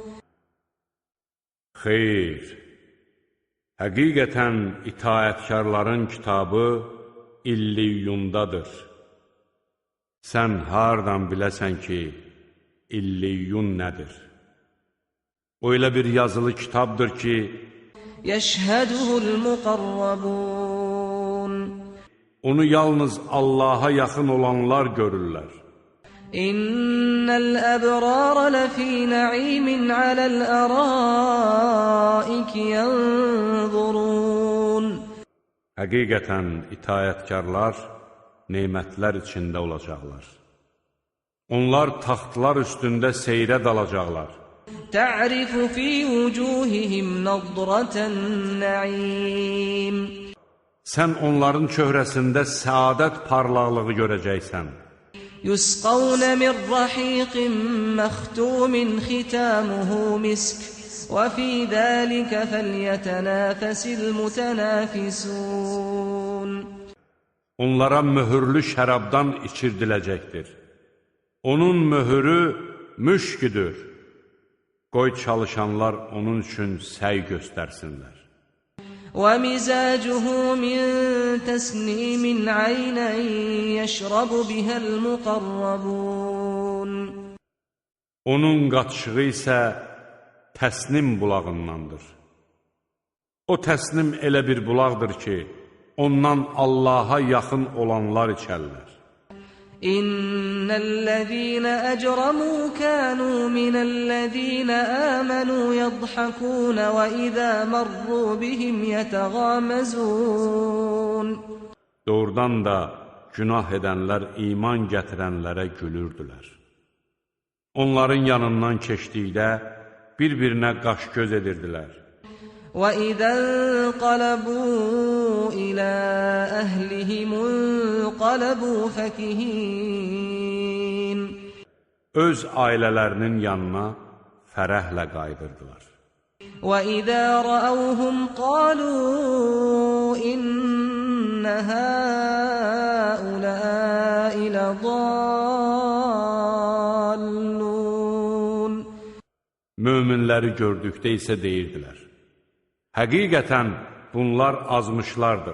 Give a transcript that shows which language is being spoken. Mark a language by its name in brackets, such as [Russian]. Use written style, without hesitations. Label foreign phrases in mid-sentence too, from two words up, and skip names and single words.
[Azerbaijani] Xeyr, həqiqətən itaətkarların kitabı İlliyyundadır. Sən hardan biləsən ki, İlliyyun nədir? O elə bir yazılı kitabdır ki, [Arabic] يَشْهَدُهُ الْمُقَرَّبُونَ. [Azerbaijani] Onu yalnız Allaha yaxın olanlar görürlər. [Arabic] إِنَّ الْأَبْرَارَ لَفِي نَعِيمٍ عَلَى الْأَرَائِكِ يَنْظُرُونَ. [Azerbaijani] Həqiqətən itaətkarlar nemətlər içində olacaqlar. Onlar taxtlar üstündə seyrə dalacaqlar. [Arabic] تَعْرِفُ فِي وُجُوهِهِمْ نَضْرَةَ النَّعِيمِ. [Azerbaijani] Sən onların çöhrəsində səadət parlaqlığı görəcəksən. [Arabic] يُسْقَوْنَ مِنْ رَحِيقٍ مَخْتُومٍ خِتَامُهُ مِسْكٌ وَفِي ذَٰلِكَ فَلْيَتَنَافَسِ الْمُتَنَافِسُونَ [Azerbaijani] Onlara mühürlü şərabdan içirdiləcəkdir. Onun mühürü müşküdür. Qoy çalışanlar onun üçün səy göstərsinlər. [Arabic] وَمِزَاجُهُ مِن تَسْنِيمٍ عَيْنًا يَشْرَبُ بِهَا الْمُقَرَّبُونَ [Azerbaijani] Onun qatışığı isə təsnim bulağındandır. O təsnim elə bir bulaqdır ki, ondan Allaha yaxın olanlar içərlər. [Arabic] إِنَّ الَّذِينَ أَجْرَمُوا كَانُوا مِنَ الَّذِينَ آمَنُوا يَضْحَكُونَ وَإِذَا مَرُّوا بِهِمْ يَتَغَامَزُونَ. [Azerbaijani] Doğrudan da günah edənlər iman gətirənlərə gülürdülər. Onların yanından keçdikdə bir-birinə qaş-göz edirdilər. [Arabic] وَإِذَا انقَلَبُوا إِلَى أَهْلِهِمُ انقَلَبُوا فَكِهِينَ [Azerbaijani] Öz ailələrinin yanına fərəhlə qayıdırdılar. [Arabic] وَإِذَا رَأَوْهُمْ قَالُوا إِنَّ هَٰؤُلَاءِ لَضَالُّونَ [Azerbaijani] Möminləri gördükdə isə deyirdilər: Həqiqətən bunlar azmışlardır.